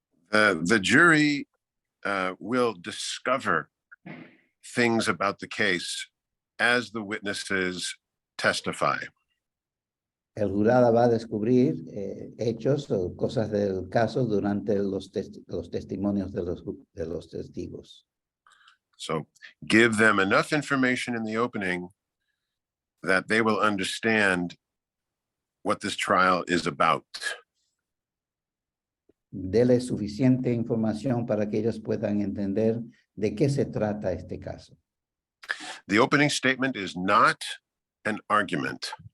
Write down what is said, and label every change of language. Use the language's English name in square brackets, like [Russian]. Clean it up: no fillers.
[English] The jury will discover things about the case as the witnesses testify. [Spanish] El jurado va a descubrir hechos o cosas del caso durante los testimonios de los testigos. [English] So give them enough information in the opening that they will understand what this trial is about. [Spanish] Dele suficiente información para que ellos puedan entender de qué se trata este caso. [English] The opening statement is not an argument.